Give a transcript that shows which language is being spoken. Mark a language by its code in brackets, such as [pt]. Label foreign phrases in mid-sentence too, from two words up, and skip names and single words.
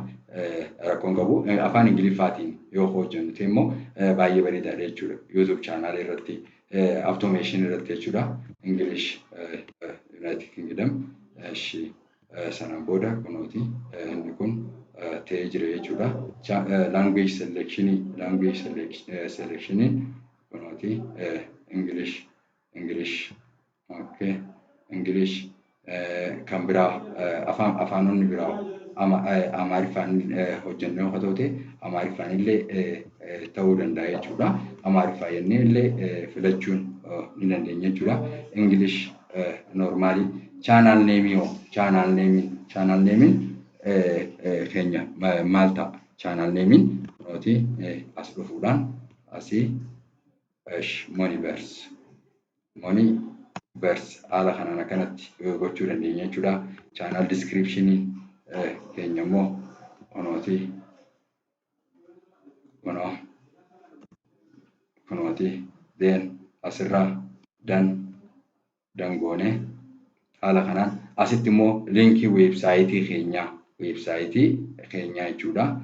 [om] Rakkoon qabu afaan Ingiliffaatiin yoo hojjennu ta'e immoo baay'ee bareedaadha jechuudha. YouTube channel irratti automation irratti jechuudha. [en] English United Kingdom [om] sanaan booda kunooti inni kun ta'ee jira jechuudha. [en] Language selection [om] kunooti [en] English okay, English [om] kan biraa afaanonni biraa Amaariffaan hojjennee yoo ta'u Amaariffaan illee ta'uu danda'a jechuudha. Amaariffaa jennee illee filachuun ni dandeenya jechuudha. [en] English normally channel name [om] keenya maal ta'a? [en] Channel name [om] kunooti as dhufuudhaan asii Moniverse haala kanaan akkanatti gochuu dandeenya jechuudha. [en] Channel description [om] keenya immoo kunooti then asirraa dangoone haala kanaan asitti immoo linkii weebsaayitii keenya jechuudha.